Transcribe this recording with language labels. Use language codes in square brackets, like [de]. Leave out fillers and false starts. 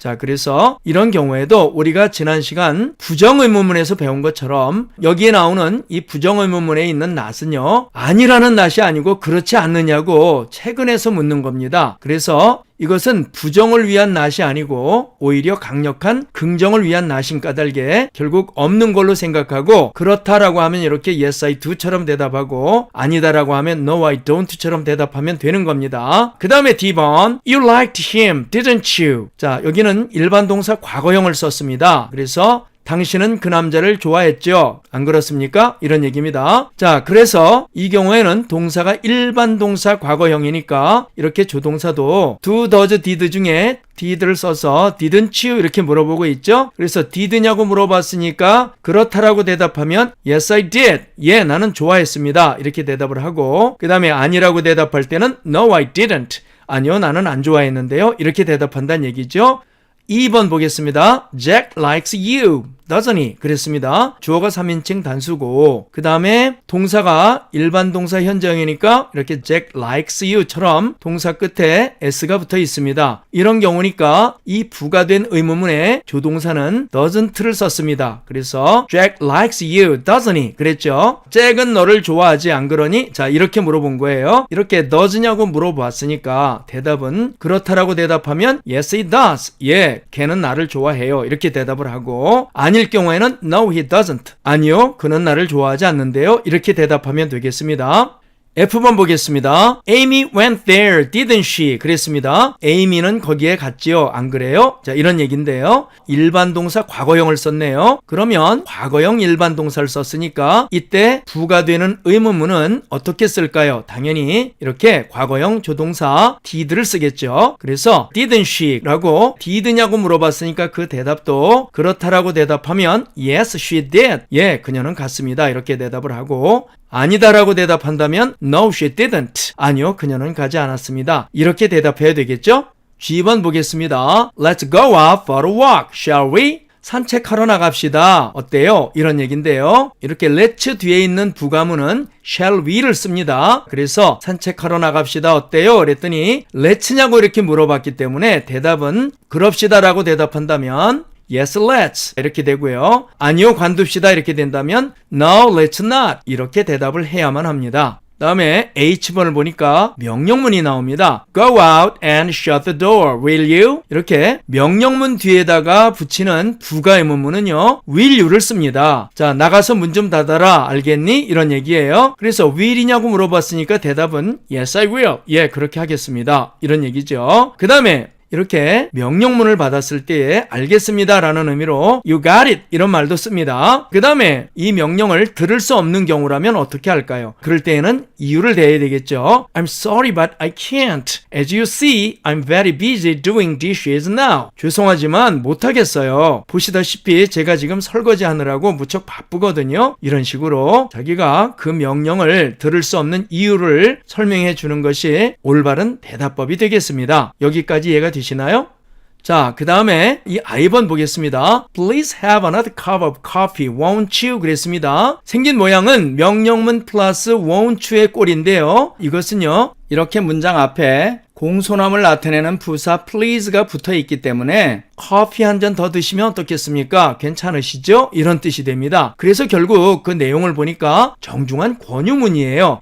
[ko] 자, 그래서 이런 경우에도 우리가 지난 시간 부정의문문에서 배운 것처럼 여기에 나오는 이 부정의문문에 있는 not은요, 아니라는 not이 아니고 그렇지 않느냐고 채근해서 묻는 겁니다. 그래서 이것은 부정을 위한 not이 아니고 오히려 강력한 긍정을 위한 not인 까닭에 결국 없는 걸로 생각하고 그렇다라고 하면 이렇게 [en] yes, I do [ko] 처럼 대답하고 아니다라고 하면 [en] no, I don't [ko] 처럼 대답하면 되는 겁니다. 그 다음에 D번 [en] You liked him, didn't you? [ko] 자, 여기는 일반 동사 과거형을 썼습니다. 그래서 당신은 그 남자를 좋아했죠? 안 그렇습니까? 이런 얘기입니다. 자, 그래서 이 경우에는 동사가 일반 동사 과거형이니까 이렇게 조동사도 do, does, did 중에 did를 써서 [en] didn't you [ko] 이렇게 물어보고 있죠? 그래서 did냐고 물어봤으니까 그렇다라고 대답하면 [en] yes, I did. [ko] 예, 나는 좋아했습니다. 이렇게 대답을 하고 그 다음에 아니라고 대답할 때는 [en] no, I didn't. [ko] 아니요, 나는 안 좋아했는데요. 이렇게 대답한다는 얘기죠. 2번 보겠습니다. [en] Jack likes you, doesn't he? [ko] 그랬습니다. 주어가 3인칭 단수고 그 다음에 동사가 일반 동사 현재형이니까 이렇게 [en] Jack likes you [ko] 처럼 동사 끝에 s가 붙어 있습니다. 이런 경우니까 이 부가된 의문문에 조동사는 doesn't를 썼습니다. 그래서 [en] Jack likes you, doesn't he? [ko] 그랬죠. 잭은 너를 좋아하지 안 그러니? 자, 이렇게 물어본 거예요. 이렇게 does냐고 물어봤으니까 대답은 그렇다라고 대답하면 [en] yes, he does. [ko] 예, 걔는 나를 좋아해요. 이렇게 대답을 하고 아닐 경우에는 [en] no, he doesn't. [ko] 아니요, 그는 나를 좋아하지 않는데요. 이렇게 대답하면 되겠습니다. F번 보겠습니다. [en] Amy went there, didn't she? [ko] 그랬습니다. Amy는 거기에 갔지요. 안 그래요? 자, 이런 얘기인데요. 일반 동사 과거형을 썼네요. 그러면 과거형 일반 동사를 썼으니까 이때 부가되는 의문문은 어떻게 쓸까요? 당연히 이렇게 과거형 조동사 did를 쓰겠죠. 그래서 [en] didn't she? [ko] 라고 did냐고 물어봤으니까 그 대답도 그렇다라고 대답하면 [en] yes, she did. [ko] 예, 그녀는 갔습니다. 이렇게 대답을 하고 아니다라고 대답한다면 [en] no, she didn't. [ko] 아니요, 그녀는 가지 않았습니다. 이렇게 대답해야 되겠죠? G번 보겠습니다. [en] Let's go out for a walk, shall we? [ko] 산책하러 나갑시다. 어때요? 이런 얘기인데요. 이렇게 let's 뒤에 있는 부가문은 [en] shall we [ko] 를 씁니다. 그래서 산책하러 나갑시다. 어때요? 그랬더니 let's냐고 이렇게 물어봤기 때문에 대답은 그럽시다라고 대답한다면 [en] yes, let's [ko] 이렇게 되고요. 아니요, 관둡시다 이렇게 된다면 [en] no, let's not [ko] 이렇게 대답을 해야만 합니다. 다음에 H번을 보니까 명령문이 나옵니다. [en] Go out and shut the door, will you? [ko] 이렇게 명령문 뒤에다가 붙이는 부가의문문은요, [en] will you [ko] 를 씁니다. 자, 나가서 문 좀 닫아라, 알겠니? 이런 얘기예요. 그래서 will이냐고 물어봤으니까 대답은 [en] yes, I will. [ko] 예, 그렇게 하겠습니다. 이런 얘기죠. 그 다음에 이렇게 명령문을 받았을 때에 알겠습니다 라는 의미로 [en] You got it [ko] 이런 말도 씁니다. 그 다음에 이 명령을 들을 수 없는 경우라면 어떻게 할까요? 그럴 때에는 이유를 대야 되겠죠. [en] I'm sorry but I can't. As you see, I'm very busy doing dishes now. [ko] 죄송하지만 못하겠어요. 보시다시피 제가 지금 설거지 하느라고 무척 바쁘거든요. 이런 식으로 자기가 그 명령을 들을 수 없는 이유를 설명해 주는 것이 올바른 대답법이 되겠습니다. 여기까지 이해가 되시나요? 자, 그 다음에 이 I번 보겠습니다. [en] Please have another cup of coffee, won't you? [ko] 그랬습니다. 생긴 모양은 명령문 플러스 won't의 꼴인데요. 이것은요, 이렇게 문장 앞에 공손함을 나타내는 부사 please가 붙어 있기 때문에 커피 한 잔 더 드시면 어떻겠습니까? 괜찮으시죠? 이런 뜻이 됩니다. 그래서 결국 그 내용을 보니까 정중한 권유문이에요.